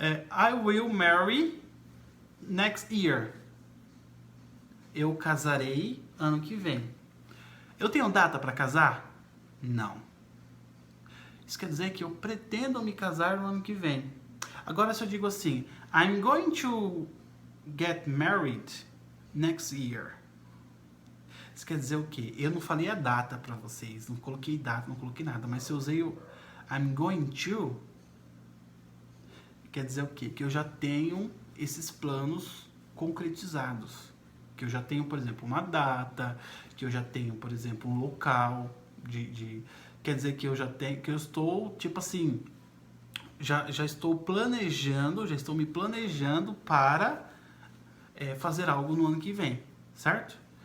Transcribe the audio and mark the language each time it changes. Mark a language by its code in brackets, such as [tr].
[en] I will marry next year. [pt] Eu casarei ano que vem. Eu tenho data para casar? Não. Isso quer dizer que eu pretendo me casar no ano que vem. Agora, se eu digo assim, [en] I'm going to get married next year. [pt] Isso quer dizer o quê? Eu não falei a data para vocês, não coloquei data, não coloquei nada, mas se eu usei o I'm going to, quer dizer o quê? Que eu já tenho esses planos concretizados. Que eu já tenho, por exemplo, uma data, que eu já tenho, por exemplo, um local quer dizer que eu já tenho, que eu estou, tipo assim, já estou planejando, já estou me planejando para fazer algo no ano que vem, certo?